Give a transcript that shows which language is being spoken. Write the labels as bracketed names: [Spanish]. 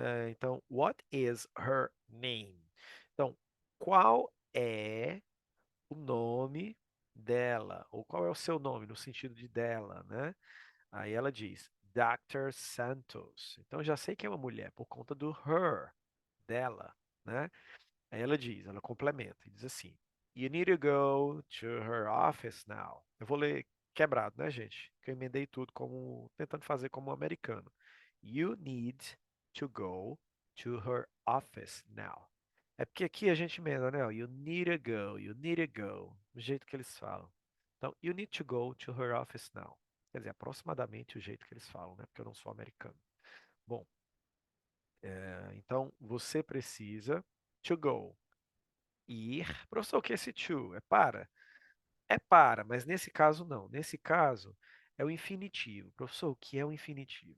[Portuguese] Então, [English] what is her name? [Portuguese] Então, qual é o nome dela, ou qual é o seu nome, no sentido de dela, né? Aí ela diz, Dr. Santos. Então já sei que é uma mulher por conta do her, dela, né? Aí ela complementa e diz assim: [English] You need to go to her office now. [Portuguese] Eu vou ler quebrado, né, gente? Que eu emendei tudo como tentando fazer como um americano. [English] You need to go to her office now. [Portuguese] É porque aqui a gente emenda, né? [English] You need to go, you need to go, [Portuguese] do jeito que eles falam. Então, [English] you need to go to her office now. [Portuguese] Quer dizer, aproximadamente o jeito que eles falam, né? Porque eu não sou americano. Bom, então você precisa to go ir. Professor, o que é esse to? É para? É para, mas nesse caso não. Nesse caso é o infinitivo. Professor, o que é o infinitivo?